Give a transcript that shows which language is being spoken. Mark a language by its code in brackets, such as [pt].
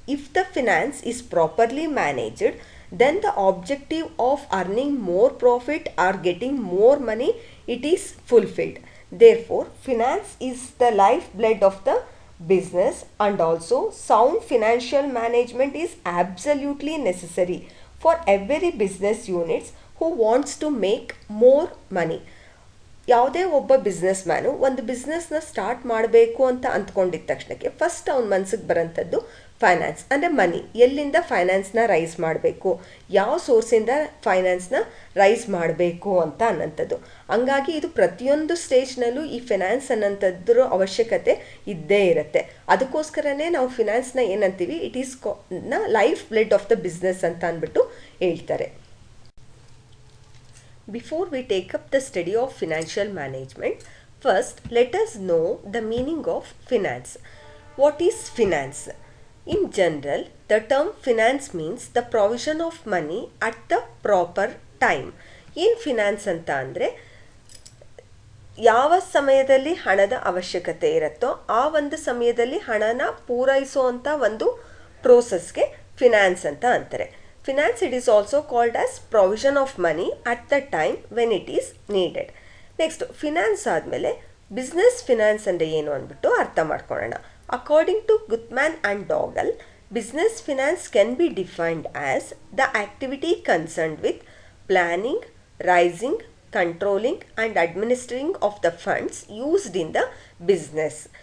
[en] If the finance is properly managed, then the objective of earning more profit or getting more money, it is fulfilled. Therefore, finance is the lifeblood of the business, and also sound financial management is absolutely necessary for every business units who wants to make more money. [kn] ಯಾವುದೇ ಒಬ್ಬ business man ಒಂದು ಬಿಸ್ನೆಸ್ನ start ಮಾಡಬೇಕು ಅಂತ ಅಂದ್ಕೊಂಡಿದ್ದ ತಕ್ಷಣಕ್ಕೆ first ಅವ್ನ ಮನಸ್ಸಿಗೆ ಬರೋಂಥದ್ದು finance, ಅಂದರೆ ಮನಿ. ಎಲ್ಲಿಂದ ಫೈನಾನ್ಸ್ನ ರೈಸ್ ಮಾಡಬೇಕು, ಯಾವ ಸೋರ್ಸಿಂದ ಫೈನಾನ್ಸ್ನ ರೈಸ್ ಮಾಡಬೇಕು ಅಂತ ಅನ್ನೋಂಥದ್ದು. ಹಂಗಾಗಿ ಇದು ಪ್ರತಿಯೊಂದು ಸ್ಟೇಜ್ನಲ್ಲೂ ಈ ಫಿನಾನ್ಸ್ ಅನ್ನೋಂಥದ್ರ ಅವಶ್ಯಕತೆ ಇದ್ದೇ ಇರುತ್ತೆ. ಅದಕ್ಕೋಸ್ಕರನೇ ನಾವು ಫಿನಾನ್ಸ್ನ ಏನಂತೀವಿ, [en] it is lifeblood of the business [kn] ಅಂತ ಅಂದ್ಬಿಟ್ಟು ಹೇಳ್ತಾರೆ. [en] Before we take up the study of financial management, first let us know the meaning of finance. What is finance? In general, the term finance means the provision of money at the proper time. [kn] ಏನು finance ಅಂತ ಅಂದರೆ, ಯಾವ ಸಮಯದಲ್ಲಿ ಹಣದ ಅವಶ್ಯಕತೆ ಇರುತ್ತೋ ಆ ಒಂದು ಸಮಯದಲ್ಲಿ ಹಣನ ಪೂರೈಸುವಂಥ ಒಂದು ಪ್ರೋಸೆಸ್ಗೆ ಫಿನಾನ್ಸ್ ಅಂತ ಅಂತಾರೆ. [en] Finance it is also called as provision of money at the time when it is needed. [kn] Next, finance ಆದಮೇಲೆ ಬಿಸ್ನೆಸ್ ಫಿನಾನ್ಸ್ ಅಂದರೆ ಏನು ಅಂದ್ಬಿಟ್ಟು ಅರ್ಥ ಮಾಡ್ಕೊಳ್ಳೋಣ. [en] According to Guthmann and Dougall, business finance can be defined as the activity concerned with planning, raising, controlling and administering of the funds used in the business.